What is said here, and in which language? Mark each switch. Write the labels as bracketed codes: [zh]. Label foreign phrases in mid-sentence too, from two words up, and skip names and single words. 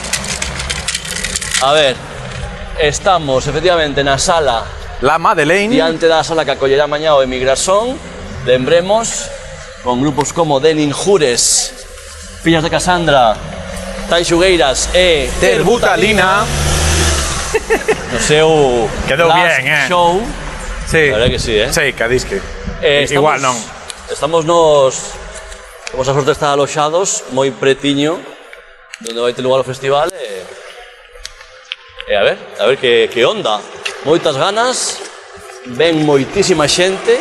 [gl] A ver, estamos efectivamente na sala La Madeleine. diante da sala que acollerá mañá o Emigrasón. Lembremos, con grupos como Denin Jures, Fillas de Casandra, Tai Xugueiras e Terbutalina. no seu Quedou last bien, show. Sí. [es] La verdad que sí, [gl] Sí, cadisque. Estamos- Igual non. Estamos temos a sorte de estar aloxados moi pretiño donde vai ter lugar o festival e a ver que onda. Moitas ganas, ven moitísima xente.